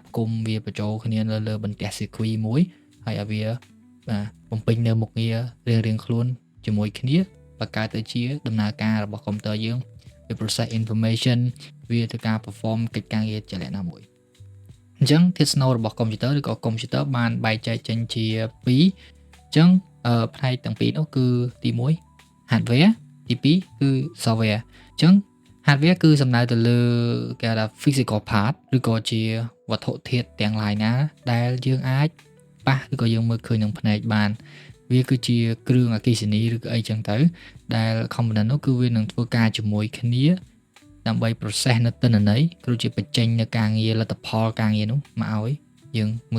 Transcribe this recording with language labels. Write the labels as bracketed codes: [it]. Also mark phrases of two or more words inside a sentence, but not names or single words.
[km] ផ្គុំវាបញ្ចូលគ្នាលើបន្ទះ circuit មួយហើយឲ្យវាបំពេញនៅមុខងាររៀងៗខ្លួនជាមួយគ្នាបង្កើតទៅជាដំណើរការរបស់ computer យើងវា [en] process information [km] វាធ្វើការ perform កិច្ចការងារជាក់លាក់ណាមួយអញ្ចឹងធាតុស្នូលរបស់ computer ឬក៏ computer បានបែងចែកចេញជា2អ ញ្ចឹងផ្នែកទាំងពីរនោះគឺទី1 hardware ទី2គឺ software អញ្ចឹង hardware គឺសំដៅទៅលើគេហៅថា [en] physical part [km] ឬក៏ជាវត្ថុធាតុទាំងឡាយណាដែលយើងអាចប៉ះឬក៏យើងមើលឃើញនឹងភ្នែកបានវាគឺជាគ្រឿង អគ្គិសនីឬក៏អីចឹងទៅដែល component នោះគឺវានឹងធ្វើការជាមួយគ្នាដើម្បី process នៅទិន្នន័យគឺជាបញ្ចេញនៅការងារលទ្ធផលការងារនោះមកឲ្យយើងមើល